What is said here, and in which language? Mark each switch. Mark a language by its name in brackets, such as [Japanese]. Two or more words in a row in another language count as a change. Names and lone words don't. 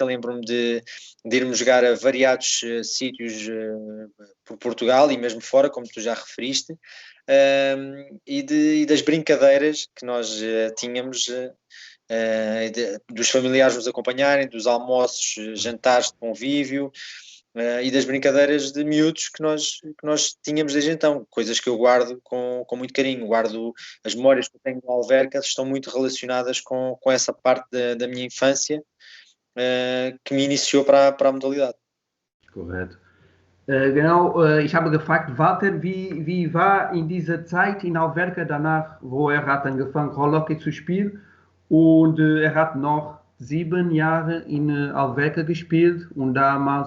[Portuguese] Lembro-me de irmos jogar a variados sítios por Portugal e mesmo fora, como tu já referiste, e das brincadeiras que nós tínhamos, dos familiares nos acompanharem, dos almoços, jantares de convívio, e das brincadeiras de miúdos que nós tínhamos desde então, coisas que eu guardo com muito carinho. Guardo as memórias que eu tenho de Alverca, estão muito relacionadas com essa parte da minha infância, que me iniciou para a modalidade. [German] Korrekt. Genau, ich habe gefragt, Walter, wie war in dieser Zeit in Alverca danach, wo er hat angefangen, Rollhockey zu spielen und er hat noch 7 Jahre in Alverca gespielt und damals